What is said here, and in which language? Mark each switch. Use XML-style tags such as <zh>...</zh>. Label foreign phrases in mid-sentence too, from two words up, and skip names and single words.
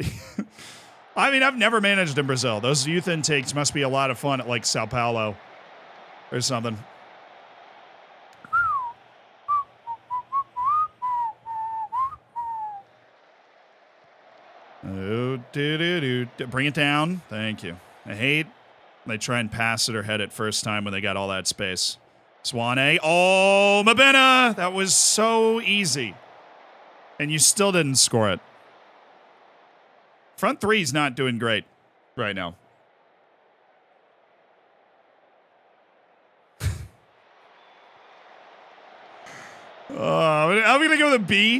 <en>I mean, I've never managed in Brazil. Those youth intakes must be a lot of fun at, like, Sao Paulo or something. Oh, bring it down. Thank you. I hate they try and pass it or head it first time when they got all that space. Swane. Oh, Mabena. That was so easy. And you still didn't score it. Front three's not doing great right now. I'm going to go with a B.</en>